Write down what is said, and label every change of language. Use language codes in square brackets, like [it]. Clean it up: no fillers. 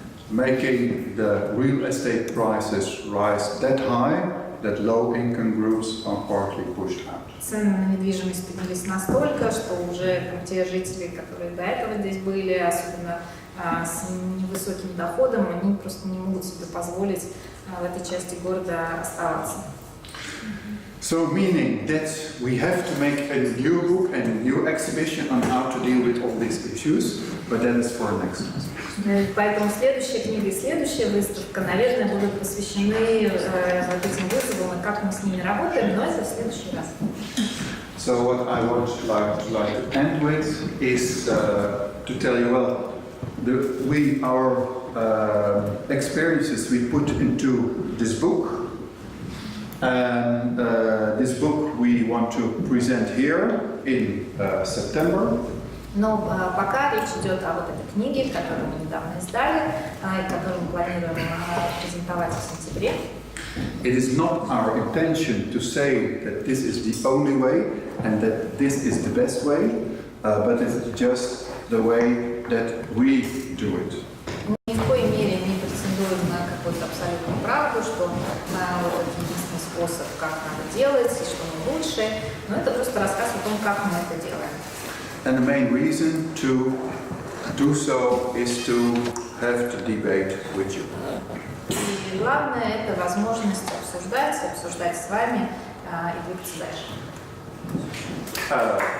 [en] Making the real estate prices rise that high that low-income groups are partly pushed out. [ru] Цены на недвижимость поднялись настолько, что уже те жители, которые до этого здесь были, особенно с невысоким доходом, они просто не могут себе позволить в этой части города оставаться. [en] So meaning that we have to make a new book and a new exhibition on how to deal with all these issues, but that is for next time. [ru] Поэтому следующая книга и следующая выставка, наверное, будут посвящены этим вызовам и как мы с ними работаем, но это в следующий раз. [en] So what I would like to end with is to tell you, well, our experiences we put into this book. And this book we want to present here in September. [ru] Но пока речь идет о вот этой книге, которую мы недавно издали, и которую мы планируем презентовать в сентябре. [en] It is not our intention to say that this is the only way and that this is the best way, but it's just the way that we do it. [ru] Ни в коей мере не претендуем на какую-то абсолютную правду, что вот это единственный способ, как надо делать, и что мы лучше, но это просто рассказ о том, как мы это делаем. [en] And the main reason to do so is to have the debate with you. [ru] И главное – это возможность обсуждать с вами и двигаться дальше.